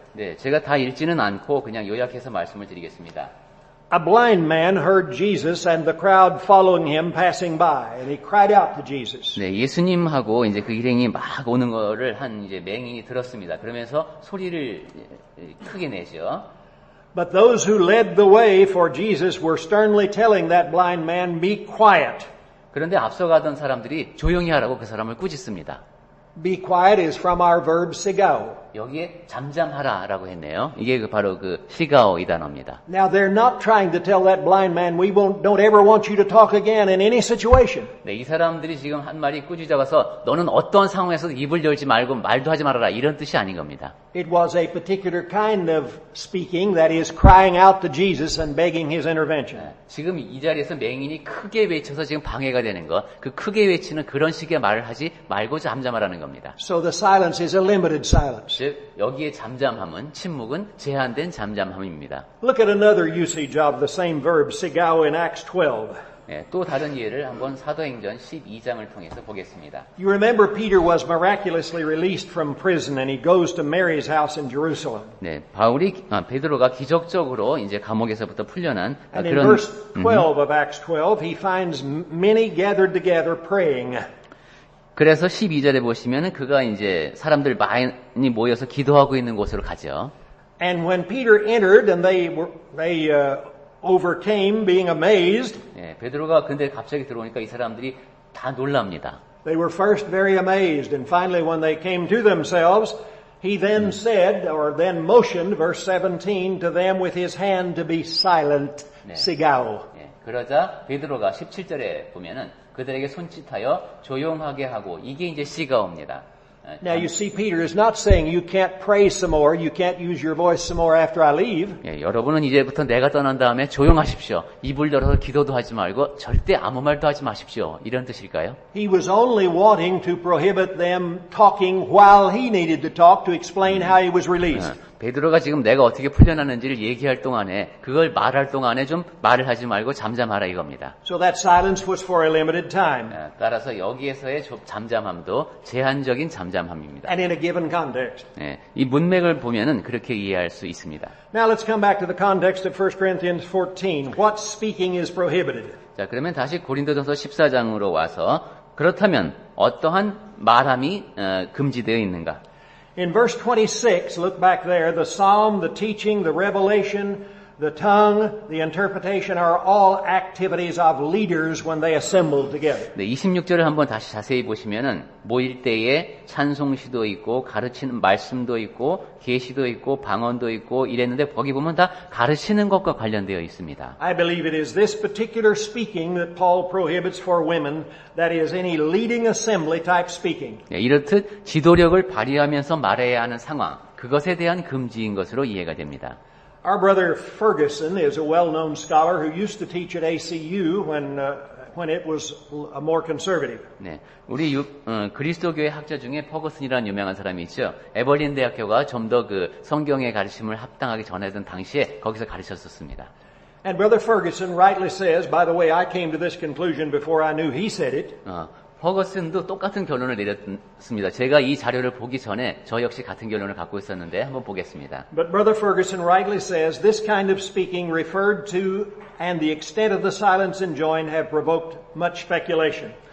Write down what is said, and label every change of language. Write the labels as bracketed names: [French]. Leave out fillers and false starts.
[Korean] 네, 제가 다 읽지는 않고 그냥 요약해서 말씀을 드리겠습니다. [English] A blind man heard Jesus and the crowd following him passing by, and he cried out to Jesus. [Korean] 네, 예수님하고 이제 그 일행이 막 오는 거를 한 이제 맹인이 들었습니다. 그러면서 소리를 크게 내죠. [English] But those who led the way for Jesus were sternly telling that blind man, "Be quiet." [Korean] 그런데 앞서가던 사람들이 조용히 하라고 그 사람을 꾸짖습니다. [English] Be quiet is from our verb sigao. [Korean] 여기에 잠잠하라라고 했네요. 이게 바로 그 시가오 이 단어입니다. [English] Now they're not trying to tell that blind man, "We don't ever want you to talk again in any situation." [Korean] 네, 이 사람들이 지금 한 말이 꾸짖어가서 너는 어떤 상황에서도 입을 열지 말고 말도 하지 말아라 이런 뜻이 아닌 겁니다. [English] It was a particular kind of speaking that is crying out to Jesus and begging his intervention. [Korean] 지금 이 자리에서 맹인이 크게 외쳐서 지금 방해가 되는 것, 그 크게 외치는 그런 식의 말을 하지 말고 잠잠하라는 겁니다. [English] So the silence is a limited silence. [Korean] 즉 여기에 잠잠함은 침묵은 제한된 잠잠함입니다. [English] Look at another usage of the same verb sigao in Acts 12. [Korean] 예, 또 다른 예를 한번 사도행전 12장을 통해서 보겠습니다. [English] You remember Peter was miraculously released from prison and he goes to Mary's house in Jerusalem. [Korean] 네, 베드로가 기적적으로 이제 감옥에서부터 풀려난 [English] And in [Korean] 그런 [English] verse 12 of Acts 12, he finds many gathered together praying. [Korean] 그래서 12절에 보시면은 그가 이제 사람들 많이 모여서 기도하고 있는 곳으로 가죠. [English] And when Peter entered and they overcame being amazed, [Korean] 예, 베드로가 근데 갑자기 들어오니까 이 사람들이 다 놀랍니다. [English] they were first very amazed and finally when they came to themselves, he then said or then motioned, verse 17, to them with his hand to be silent, sigao. [Korean] 예, 그러자 베드로가 17절에 보면은 그들에게 손짓하여 조용하게 하고 이게 이제 시가옵니다. [English] Now you see Peter is not saying you can't pray some more, you can't use your voice some more after I leave. [Korean] 예, 여러분은 이제부터 내가 떠난 다음에 조용하십시오. 입을 열어서 기도도 하지 말고 절대 아무 말도 하지 마십시오. 이런 뜻일까요? [English] He was only wanting to prohibit them talking while he needed to talk to explain how he was released. [Korean] 베드로가 지금 내가 어떻게 풀려났는지를 얘기할 동안에 그걸 말할 동안에 좀 말을 하지 말고 잠잠하라 이겁니다. [English] So that silence was for a limited time [Korean] 따라서 여기에서의 잠잠함도 제한적인 잠잠함입니다. [English] and in a given context. [Korean] 예, 이 문맥을 보면은 그렇게 이해할 수 있습니다. [English] Now let's come back to the context of 1 Corinthians 14. What speaking is prohibited? [Korean] 자, 그러면 다시 고린도전서 14장으로 와서 그렇다면 어떠한 말함이 금지되어 있는가? [English] In verse 26, look back there, the psalm, the teaching, the revelation, the tongue, the interpretation are all activities of leaders when they assemble together. [Korean] 네, 26절을 한번 다시 자세히 보시면은 모일 때에 찬송시도 있고 가르치는 말씀도 있고 계시도 있고 방언도 있고 이랬는데 거기 보면 다 가르치는 것과 관련되어 있습니다. [English] I believe it is this particular speaking that Paul prohibits for women, that is any leading assembly type speaking. [Korean] 네, 이렇듯 지도력을 발휘하면서 말해야 하는 상황, 그것에 대한 금지인 것으로 이해가 됩니다. [English] Our brother Ferguson is a well-known scholar who used to teach at ACU when it was more conservative. [Korean] 네, 우리 그리스도교회 학자 중에 퍼거슨이라는 유명한 사람이 있죠. 에버린 대학교가 좀 더 그 성경의 가르침을 합당하게 전하던 당시에 거기서 가르쳤었습니다. [English] And Brother Ferguson rightly says, by the way, I came to this conclusion before I knew he said it. [Korean] 퍼거슨도 똑같은 결론을 내렸습니다. 제가 이 자료를 보기 전에 저 역시 같은 결론을 갖고 있었는데 한번 보겠습니다. [English] But Brother Ferguson rightly says this kind of speaking referred to and the extent of the silence enjoined have provoked much speculation.